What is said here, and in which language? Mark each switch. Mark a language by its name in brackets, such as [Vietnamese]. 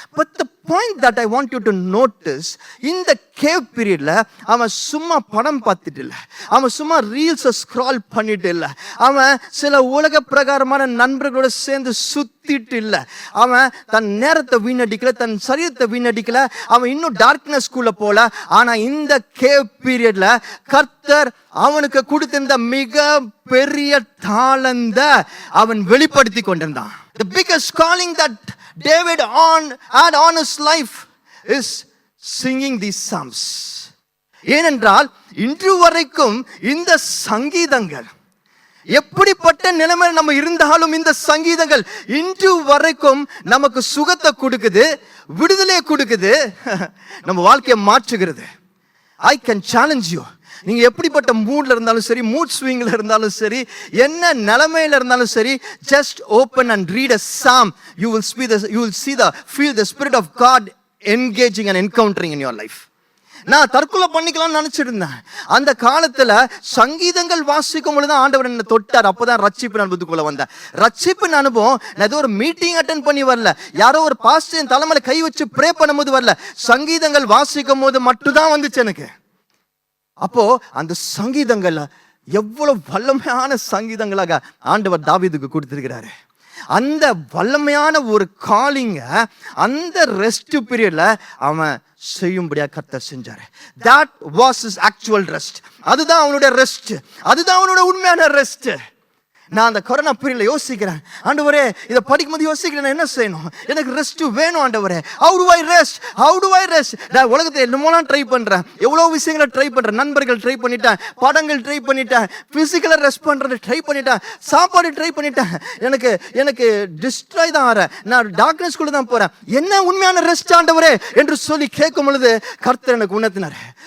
[English] But the point that I want you to notice, [Tamil] இந்த cave பீரியட்ல அவன் சும்மா படம் பார்த்துட்டு இல்லை, அவன் சும்மா ரீல்ஸை ஸ்க்ரால் பண்ணிட்டு இல்லை, அவன் சில உலக பிரகாரமான நண்பர்களோட சேர்ந்து சுத்திட்டு இல்லை, அவன் தன் நேரத்தை வீணடிக்கல, தன் சரீரத்தை வீணடிக்கல, அவன் இன்னும் டார்க்னஸ்குள்ள போல. ஆனா இந்த கேவ் பீரியட்ல கர்த்தர் அவனுக்கு கொடுத்திருந்த மிக பெரிய தாளந்த அவன் வெளிப்படுத்தி கொண்டிருந்தான். [English] The biggest calling that David had on his life is singing these psalms. [Tamil] ஏனென்றால் இன்று வரைக்கும் இந்த சங்கீதங்கள், எப்படிப்பட்ட நிலைமையில் நம்ம இருந்தாலும் இந்த சங்கீதங்கள் இன்று வரைக்கும் நமக்கு சுகத்தை கொடுக்குது, விடுதலை கொடுக்குது, நம்ம வாழ்க்கையை மாற்றுகிறது. [English] I can challenge you. [Tamil] நீங்க எப்படிப்பட்ட மூட்ல இருந்தாலும் சரி, மூட் ஸ்விங்ல இருந்தாலும் சரி, என்ன நிலைமையில இருந்தாலும் சரி, [English] just open and read a psalm. You will feel the spirit of God engaging and encountering in your life. [Tamil] நான் தற்கொலை பண்ணிக்கலாம்னு நினைச்சிட்டு இருந்தேன். அந்த காலத்துல சங்கீதங்கள் வாசிக்கும் பொழுது ஆண்டவர் என்ன தொட்டார். அப்பதான் ரட்சிப்பு அனுபவத்துக்குள்ள வந்தேன். ரட்சிப்பு அனுபவம் நான் ஏதோ ஒரு மீட்டிங் அட்டென்ட் பண்ணி வரல, யாரோ ஒரு பாஸ்டர் தலைமையில கை வச்சு ப்ரே பண்ணும்போது வரல, சங்கீதங்கள் வாசிக்கும் போது மட்டும்தான் வந்துச்சு எனக்கு. அப்போ அந்த சங்கீதங்கள் எவ்வளவு வல்லமையான சங்கீதங்களாக ஆண்டவர் தாவீதுக்கு கொடுத்திருக்கிறாரு. அந்த வல்லமையான ஒரு காலிங்க அந்த ரெஸ்ட் பீரியட்ல அவன் செய்யும்படியா கர்த்தர் செஞ்சாரு. [English] That was his actual rest. [Tamil] அதுதான் அவனுடைய ரெஸ்ட், அதுதான் அவனோட உண்மையான ரெஸ்ட். நான் அந்த கொரோனா பீரியட்ல யோசிக்கிறேன், ஆண்டவரே இதை படிக்கும்போது யோசிக்கிறேன், என்ன செய்யணும், எனக்கு ரெஸ்ட் வேணும் ஆண்டவரே. [English] How do I rest? [Tamil] நான் உலகத்தை என்னமோலாம் ட்ரை பண்றேன், எவ்வளோ விஷயங்களை ட்ரை பண்றேன், நண்பர்கள் ட்ரை பண்ணிட்டேன், படங்கள் ட்ரை பண்ணிட்டேன், பிசிக்கலா ரெஸ்ட் பண்றது ட்ரை பண்ணிட்டேன், சாப்பாடு ட்ரை பண்ணிட்டேன், எனக்கு டிஸ்ட்ராய் தான் ஆறேன், நான் டார்க்னஸ்குள்ள தான் போறேன், என்ன உண்மையான ரெஸ்ட் ஆண்டவரே என்று சொல்லி கேட்கும் பொழுது கர்த்தர் எனக்கு உணர்த்தினார்.